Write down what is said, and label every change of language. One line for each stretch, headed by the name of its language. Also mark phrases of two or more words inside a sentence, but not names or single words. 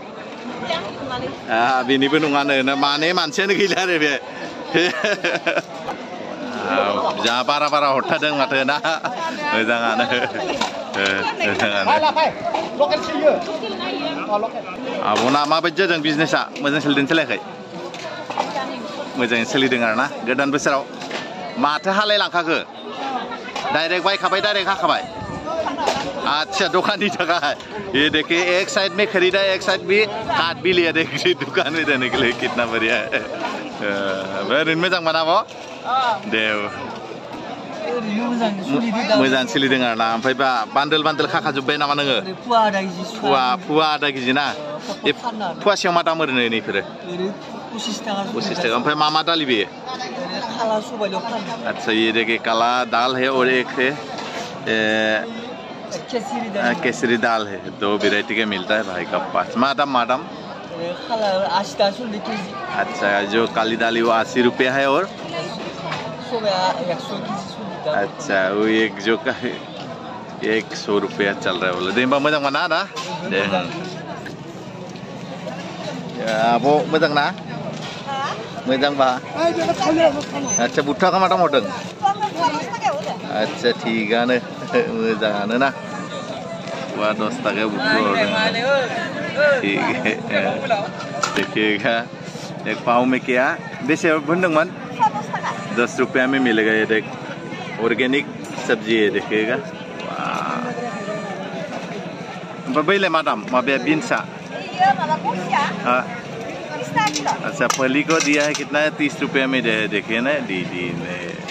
Bodo: बेनिबो नङानो माने मानसियानो गैला आरो बे जा बारा बारा हरथारदों माथो ना मोजाङानो आब'ना माबायदि जादों बिजनेसा मोजां सोलिदों सोलियाखै मोजाङै सोलिदों आरो ना गोदान बोसोराव माथो हालाय लांखाखो डायरेक्ट बायखाबाय डायरेक्ट हाखाबाय
Hindi: अच्छा दुकान की जगह है ये देखिए एक साइड में खरीदा एक साइड भी काट भी लिया देखिए दुकान में देने के लिए कितना बढ़िया है
Bodo: ओरैनो मोजां मोना आब' दे मोजां सोलिदों आरो ना ओमफ्राय बा बान्दोल बान्दोल खाखाजोब्बाय नामा नोङो फुवा आधा केजि ना फुवासेयाव मा दाम ओरैनो नैफोरो 25 टाका ओमफ्राय मा मा दालि बेयो
Hindi: अच्छा ये देखिए काला दाल है और एक है केसरी दाल है 2 वैरायटी के मिलता है भाई का पास
Bodo: मादम 80 केजी
Hindi: अच्छा जो काली दाल वो 80 रुपया है और अच्छा वो एक जो का 100 रुपया चल रहा है बोले
Bodo: दे मोजां मोना ना दे आब' मोजां ना मोजां बा अच्छा बुथुवाखौ मा दाम हरदों
Hindi: अच्छा
Bodo: थिगानो मोजाङानो ना बुथुवा 10 टाका बुथुवा हरदों
Hindi: ठीक है देखिएगा एक पाव में क्या
Bodo: बेसे बुंदोंमोन
Hindi: 10 रुपया में मिलेगा ये देख ऑर्गेनिक सब्जी है देखिएगा
Bodo: बैलाय मा दाम माबाया बिन्सा
Hindi: अच्छा फली को दिया है कितना है 30 रुपया में दे देखिए ना दीदी ने